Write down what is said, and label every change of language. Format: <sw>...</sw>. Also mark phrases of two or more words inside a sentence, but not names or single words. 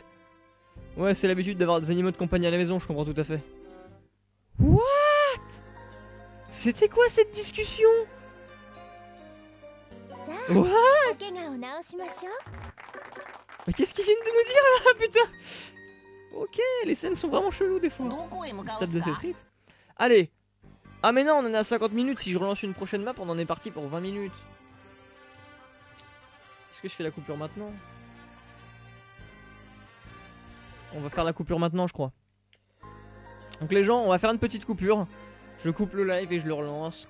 <fr>Ouais, c'est l'habitude d'avoir des animaux de compagnie à la maison, je comprends tout à fait.</fr> <en>What?</en> <fr>C'était quoi cette discussion?</fr> <en>What?</en> <fr>Mais qu'est-ce qu'ils viennent de nous dire là, putain? Ok, les scènes sont vraiment cheloues des fois.</fr> <ja>どこへ向かう</ja> <fr>Stade</fr> <ja>っ</ja> <fr>de</fr> <ja>す</ja> <fr>ces</fr> <ja>か</ja> <fr>trips. Allez. Ah mais non, on en est à 50 minutes. Si je relance une prochaine map, on en est parti pour 20 minutes. Est-ce que je fais la coupure maintenant? On va faire la coupure maintenant, je crois. Donc les gens, on va faire une petite coupure. Je coupe le live et je le relance.</fr>